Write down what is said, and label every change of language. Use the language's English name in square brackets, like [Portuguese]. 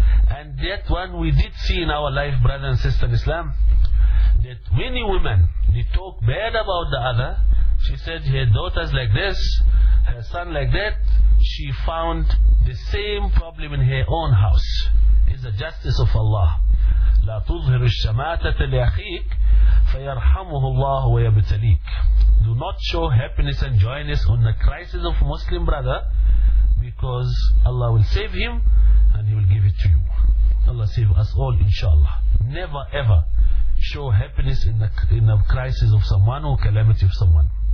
[English] And that one we did see in our life, brother and sister in Islam, that many women, they talk bad about the other. She said her daughter's like this, her son like that. She found the same problem in her own house. It's the justice of Allah. [Arabic] لا تظهر الشماتة لأخيك فيرحمه الله ويبتليك. [English] Do not show happiness and joyness on the crisis of a Muslim brother, because Allah will save him and he will give it to you. Allah save us all, inshallah. Never ever show happiness in the crisis of someone or calamity of someone.